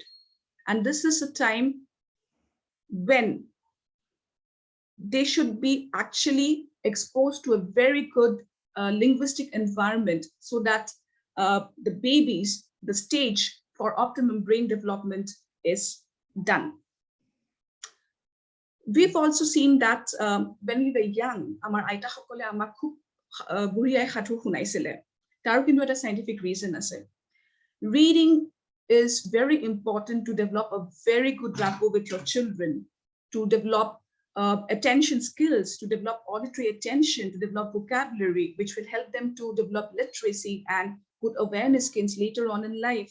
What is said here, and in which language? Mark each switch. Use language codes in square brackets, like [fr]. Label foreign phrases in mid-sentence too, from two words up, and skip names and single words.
[en] And this is a time when they should be actually exposed to a very good linguistic environment, so that the babies, the stage for optimum brain development is done. We've also seen that when we were young, [as] আমাৰ আইতা সকলে আমাক খুব বুঢ়ীআই সাধু শুনাইছিল. তাৰো কিন্তু এটা [en] scientific reason [as] আছে. [en] Reading is very important to develop a very good rapport with your children, to develop attention skills, to develop auditory attention, to develop vocabulary, which will help them to develop literacy and good awareness skills later on in life.